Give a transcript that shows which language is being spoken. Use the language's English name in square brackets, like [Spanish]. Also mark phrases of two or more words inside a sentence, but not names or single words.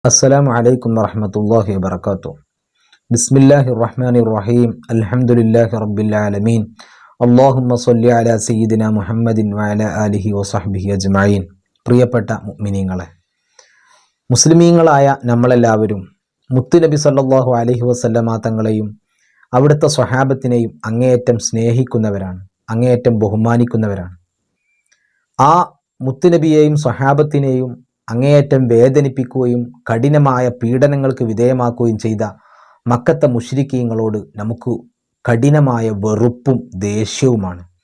[Arabic] السلام عليكم ورحمة الله وبركاته. بسم الله الرحمن الرحيم. الحمد لله رب العالمين. اللهم صل على سيدنا محمد وعلى آله وصحبه أجمعين. [Malayalam] പ്രിയപ്പെട്ട മുഅ്മിനീങ്ങളെ, മുസ്ലിമീങ്ങളായ നമ്മളെല്ലാവരും മുത്തുനബി [Arabic] صلى الله عليه وسلم [Malayalam] തങ്ങളെയും അവിടുത്തെ സ്വഹാബത്തിനെയും അങ്ങേയറ്റം സ്നേഹിക്കുന്നവരാണ്, അങ്ങേയറ്റം ബഹുമാനിക്കുന്നവരാണ്. ആ മുത്തുനബിയെയും സ്വഹാബത്തിനെയും അങ്ങേയറ്റം വേദനിപ്പിക്കുകയും കഠിനമായ പീഡനങ്ങൾക്ക് വിധേയമാക്കുകയും ചെയ്ത മക്കത്തെ മുശ്രിക്കീങ്ങളോട് നമുക്ക് കഠിനമായ വെറുപ്പും ദേഷ്യവുമാണ്.